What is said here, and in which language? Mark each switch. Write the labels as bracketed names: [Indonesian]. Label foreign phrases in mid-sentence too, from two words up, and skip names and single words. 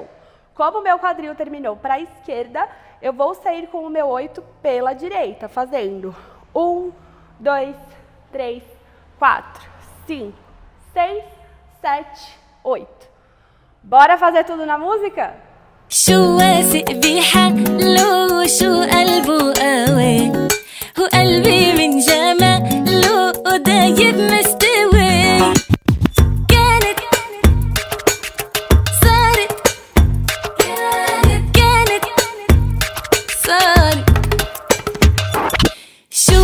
[Portuguese] Como o meu quadril terminou para a esquerda, eu vou sair com o meu 8 pela direita, fazendo 1, 2, 3, 4, 5, 6, 7, 8. Bora fazer tudo na música? [Arabic] شو واثق بحاله وشو قلبه قوي وقلبي من جماله دايب مستوي كانت صارت صارت شو